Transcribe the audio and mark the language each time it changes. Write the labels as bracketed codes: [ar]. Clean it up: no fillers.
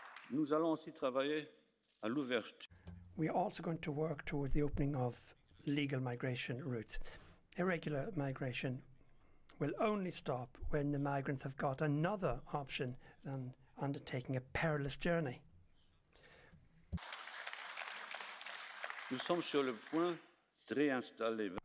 [fr] Nous allons aussi travailler à l'ouverture. [en] We are also going to work towards the opening of legal migration routes. Irregular migration will only stop when the migrants have got another option than undertaking a perilous journey. [fr] Nous sommes sur le point de réinstaller.